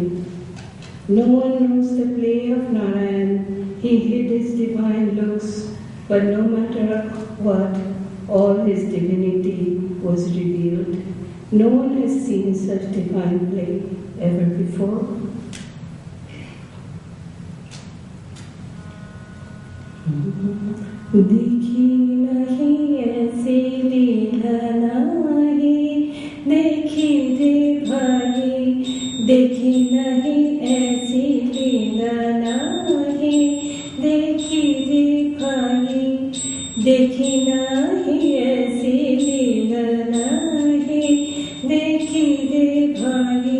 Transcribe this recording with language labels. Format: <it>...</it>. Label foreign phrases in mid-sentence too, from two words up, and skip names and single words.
<en>No one knows the play of Narayan. He hid his divine looks, but no matter what, all his divinity was revealed. No one has seen such divine play ever before.</en> <hi>देखी नहीं ऐसी लीला नाही, देखी रे भाई, देखी नहीं ऐसी लीला नाही, देखी रे भाई, देखी नहीं ऐसी लीला नाही, देखी रे भाई।</hi>